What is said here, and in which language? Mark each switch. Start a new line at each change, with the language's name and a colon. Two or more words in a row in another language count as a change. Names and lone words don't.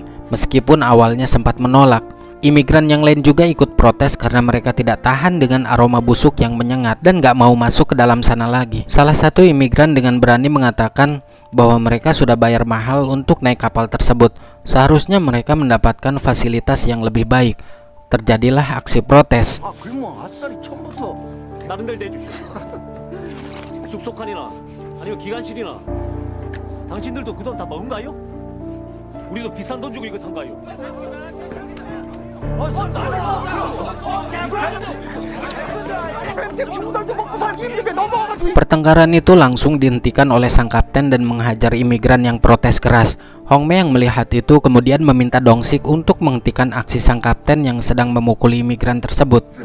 Indonesian: Meskipun awalnya sempat menolak, imigran yang lain juga ikut protes karena mereka tidak tahan dengan aroma busuk yang menyengat dan gak mau masuk ke dalam sana lagi. Salah satu imigran dengan berani mengatakan bahwa mereka sudah bayar mahal untuk naik kapal tersebut. Seharusnya mereka mendapatkan fasilitas yang lebih baik. Terjadilah aksi protes.
Korean: 다른 데를 내주시오. 숙소칸이나 아니면 기관실이나 당신들도 그 돈 다 먹은가요? 우리도 비싼 돈 주고 이거 탄가요?
Indonesian: Pertengkaran itu langsung dihentikan oleh sang kapten dan menghajar imigran yang protes keras. Hongmei yang melihat itu kemudian meminta Dong-sik untuk menghentikan aksi sang kapten yang sedang memukuli imigran tersebut.